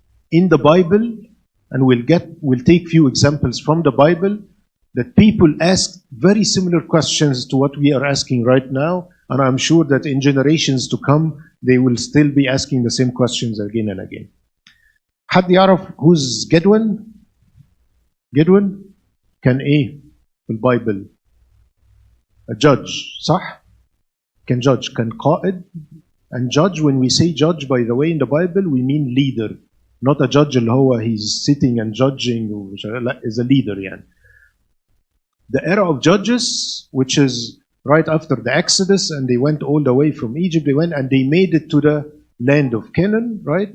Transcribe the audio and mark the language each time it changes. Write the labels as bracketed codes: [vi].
[en] In the Bible, and we'll take few examples from the Bible, that people ask very similar questions to what we are asking right now, and I'm sure that in generations to come, they will still be asking the same questions again and again. [ar] حد يعرف [en] who's Gideon? [ar] Gideon كان ايه في البايبل؟ [en] a judge, [ar] صح؟ كان judge, كان قائد. [en] And judge, when we say judge, by the way, in the Bible, we mean leader. Not a judge [ar] اللي هو [en] he's sitting and judging, لا, is a leader يعني. The era of judges, which is right after the Exodus, and they went all the way from Egypt, they went and they made it to the land of Canaan, right?